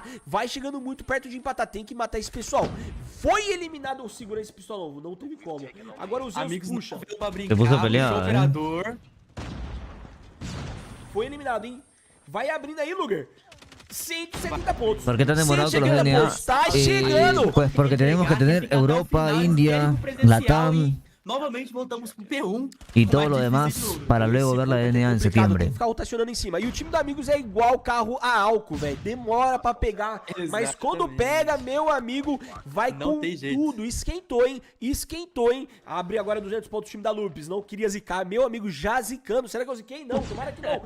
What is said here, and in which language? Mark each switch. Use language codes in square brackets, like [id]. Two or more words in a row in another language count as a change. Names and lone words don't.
[pt] Vai chegando muito perto de empatar. Tem que matar esse pessoal. Foi eliminado o segura esse pistolão, não teve como. Agora os Zeus puxa. Pra brincar, puxa o operador. foi eliminado, hein? Vai abrindo aí, Luger. 170 pontos. [es] ¿Por qué tan demorado con los [en] DNA? [pt] Está chegando. [es] Pues porque tenemos que tener Europa, India, Latam. [pt] Novamente voltamos pro P1. [es] Y todo lo demás para luego ver la DNA en septiembre. [pt] Tem que ficar rotacionando em cima. E o time do Amigos é igual carro a álcool, velho. Demora pra pegar. Exatamente. Mas quando pega, meu amigo, vai não com tudo. Esquentou, hein? Esquentou, hein? Abre agora 200 pontos o time da Lupes. Não queria zicar. Meu amigo já zicando. Será que eu ziquei? Não, tomara que não.